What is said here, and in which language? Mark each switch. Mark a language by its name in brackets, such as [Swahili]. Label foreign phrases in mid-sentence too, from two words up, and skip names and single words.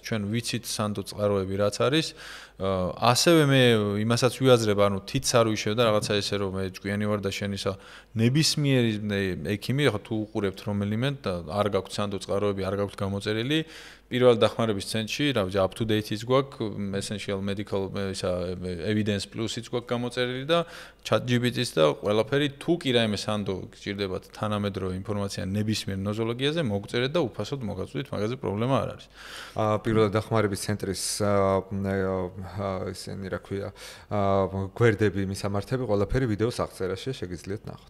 [Georgian] ჩვენ ვიცით სანდო წყაროები რაც არის. ასევე მე იმასაც ვიაზრებ, ანუ თიც არ ვიშევ და რაღაცა ესე რომ მე ჭკვიანი ვარ და შენ ისა ნებისმიერი ექიმი, ხო თუ უყურებთ რომელიმე და არ გაქვთ სანდო წყაროები, არ გაქვთ გამოწერილი, პირველ დახმარების ცენტრში, რა ვიცი, [English] up to date-იც გვაქვს, essential medical [Georgian] ისა [English] evidence plus- [Georgian] იც გვაქვს გამოწერილი და ChatGPT-იც და ყველაფერი თუ კი რაიმე სანდო გჭირდებათ თანამედროვე ინფორმაცია ნებისმიერ ნოზოლოგიაზე, მოგწერეთ და უფასოდ მოგაწვდით, მაგაზე პრობლემა არ არის. პირველ დახმარების ცენტრის ისინი რა ქვია, გვერდები, მისამართები, ყველაფერი ვიდეოს აღწერაში შეგიძლიათ ნახოთ.